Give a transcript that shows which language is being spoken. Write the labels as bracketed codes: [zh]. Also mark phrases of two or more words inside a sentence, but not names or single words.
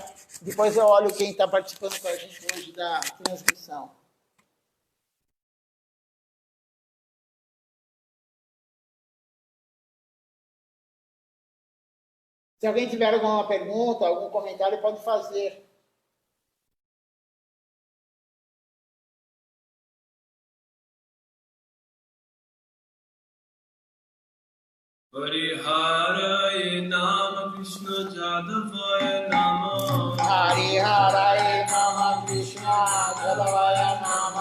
[pt] Depois eu olho quem está participando com a gente hoje da transmissão. Se alguém tiver alguma pergunta, algum comentário, pode fazer. [sa] हरे नम कृष्ण जादवाय नम हरे नम कृष्ण जादवाय नम